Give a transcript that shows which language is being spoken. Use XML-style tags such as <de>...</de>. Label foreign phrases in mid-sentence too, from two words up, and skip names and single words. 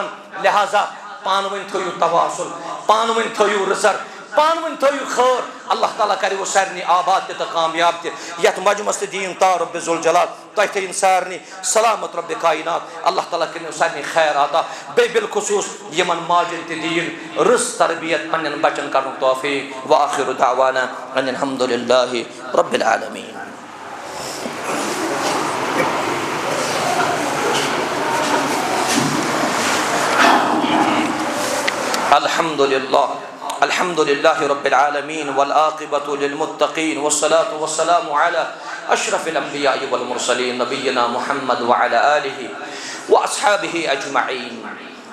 <ks>لہذا پانہٕ ؤنۍ تھٲیِو تواصل پانہٕ ؤنۍ تھٲیِو رٕژر پانہٕ ؤنۍ تھٲیِو خٲر اللہ تعالیٰ کریو سارنٕے آباد تہِ تہٕ کامیاب تہِ یتھ مجمس تہِ دِیِن تا رۄبِ ذوالجلال تۄہہِ تھٲیِن سارنٕے سلامت رۄبِ کاینات اللہ تعالیٰ کٔرِنو سارنٕے خیر عطا بیٚیہِ بالخصوٗص یِمن ماجن تہِ دِیِن رٕژ تربیت پننٮ۪ن بچن کرنُک توفیٖق</ks> <ar>وآخر دعوانا ان الحمد للہ رب العالمین الحمد لله رب العالمين والعاقبة للمتقين والصلاة والسلام على أشرف الأنبياء والمرسلين نبينا محمد وعلى آله وأصحابه أجمعين</ar>